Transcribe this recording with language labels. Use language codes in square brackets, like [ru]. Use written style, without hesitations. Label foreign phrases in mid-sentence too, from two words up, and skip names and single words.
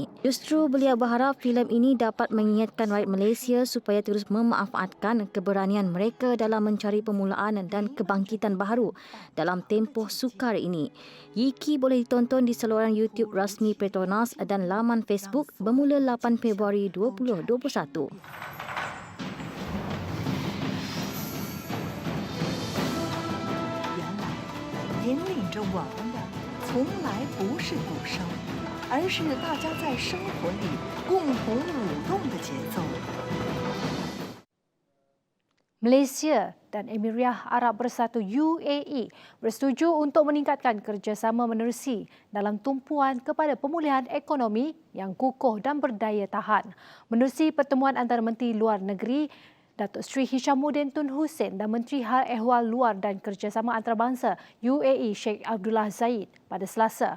[ms] Justru beliau berharap filem ini dapat mengingatkan rakyat Malaysia supaya terus memanfaatkan keberanian mereka dalam mencari permulaan dan kebangkitan baharu dalam tempoh sukar ini. Yiki boleh ditonton di saluran YouTube rasmi Petronas dan laman Facebook bermula 8 Februari 2021. [zh] 引领着我们的从来不是鼓声，而是大家在生活里共同舞动的节奏。 [ms] Malaysia dan Emiria Arab Bersatu UAE bersetuju untuk meningkatkan kerjasama menerusi dalam tumpuan kepada pemulihan ekonomi yang kukuh dan berdaya tahan. Menerusi pertemuan antara Menteri Luar Negeri Datuk Seri Hishamuddin Tun Hussein dan Menteri Hal Ehwal Luar dan Kerjasama Antarabangsa UAE Sheikh Abdullah Zahid pada Selasa.